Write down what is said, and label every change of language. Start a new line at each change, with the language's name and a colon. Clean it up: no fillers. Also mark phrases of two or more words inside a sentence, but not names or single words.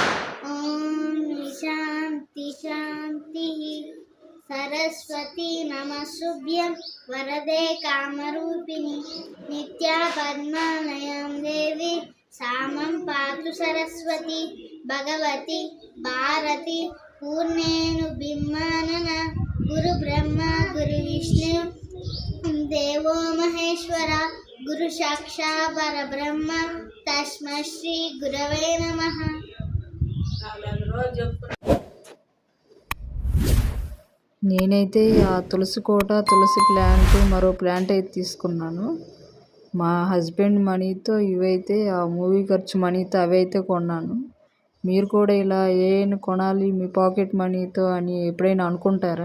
Sanskrit: शांति सरस्वती नमस्तुभ्यं वरदे कामरूपिणी नित्या पद्मालयं देवी सामं पातु सरस्वती भगवती भारती पूर्णेनु बिम्मानना गुरु ब्रह्मा गुरु विष्णु देवो महेश्वरा गुरु साक्षात् परब्रह्म तस्मै श्री गुरवे नमः.
Telugu: నేనైతే ఆ తులసి కోట, తులసి ప్లాంట్, మరో ప్లాంట్ అయితే తీసుకున్నాను. మా
English: husband moneyతో
Telugu: ఇవైతే ఆ మూవీ ఖర్చు మనీతో అవైతే కొన్నాను. మీరు కూడా ఇలా ఏమైనా కొనాలి మీ
English: pocket moneyతో
Telugu: అని ఎప్పుడైనా అనుకుంటారా?